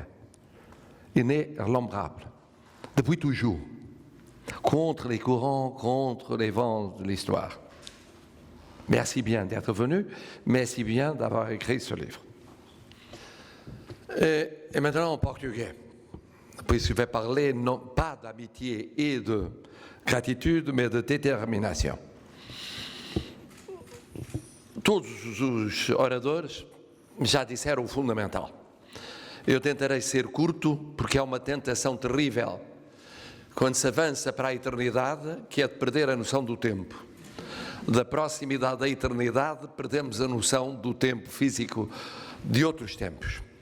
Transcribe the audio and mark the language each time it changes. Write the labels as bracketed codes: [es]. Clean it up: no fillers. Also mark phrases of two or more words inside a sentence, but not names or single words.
[fr] Inébranlable, depuis toujours, contre les courants, contre les vents de l'histoire. Merci bien d'être venu, merci bien d'avoir écrit ce livre. Et maintenant en portugais, puisque je vais parler non pas d'amitié et de gratitude, mais de déterminação. [pt] Todos os oradores já disseram o fundamental. Eu tentarei ser curto, porque é uma tentação terrível, quando se avança para a eternidade, que é de perder a noção do tempo. Da proximidade da eternidade, perdemos a noção do tempo físico de outros tempos.